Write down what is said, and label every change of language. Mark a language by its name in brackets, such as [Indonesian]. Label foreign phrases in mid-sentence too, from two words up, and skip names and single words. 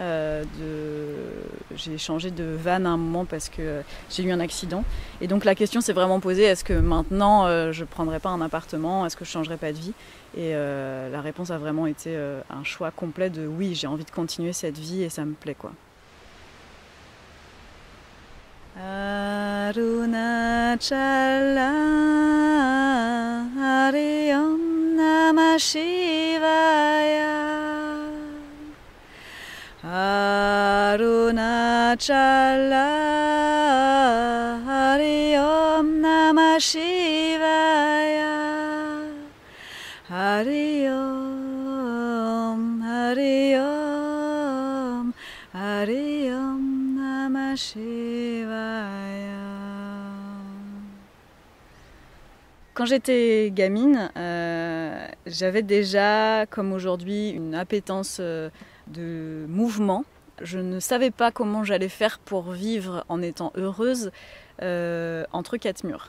[French] J'ai changé de van à un moment parce que j'ai eu un accident. Et donc la question s'est vraiment posée, est-ce que maintenant je ne prendrais pas un appartement? Est-ce que je ne changerais pas de vie? Et la réponse a vraiment été un choix complet de oui, j'ai envie de continuer cette vie et ça me plaît, quoi. [Sanskrit] अरुणाचल हरे ॐ नमः शिवाय अरुणाचल हरे ॐ नमः शिवाय हरे ॐ हरे ॐ हरे ॐ नमः शिवाय. [French] Quand j'étais gamine, j'avais déjà, comme aujourd'hui, une appétence de mouvement. Je ne savais pas comment j'allais faire pour vivre en étant heureuse entre quatre murs.